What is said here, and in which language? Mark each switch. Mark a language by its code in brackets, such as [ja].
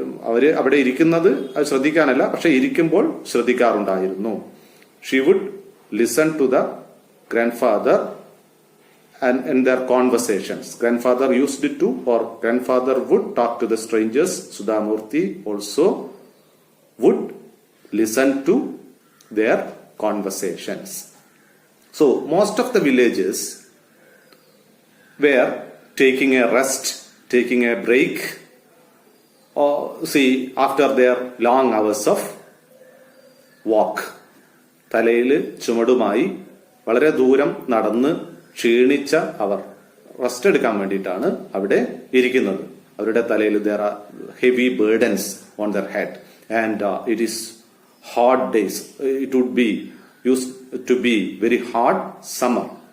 [ml] അവര് അവിടെ ഇരിക്കുന്നത് അത് ശ്രദ്ധിക്കാനല്ല, പക്ഷെ ഇരിക്കുമ്പോൾ ശ്രദ്ധിക്കാറുണ്ടായിരുന്നു. [en] She would listen to the grandfather and in their conversations. Grandfather used it to, or grandfather would talk to the strangers. Sudhamurthy also would listen to their conversations. So most of the villages were taking a rest, taking a break, or after their long hours of walk. [ml] തലയിൽ ചുമടുമായി വളരെ ദൂരം നടന്ന് ക്ഷീണിച്ച അവർ rest എടുക്കാൻ വേണ്ടിയിട്ടാണ് അവിടെ ഇരിക്കുന്നത്. അവരുടെ തലയിൽ [en] there are heavy burdens on their head and it is hot days. It would be used to be very hot summer.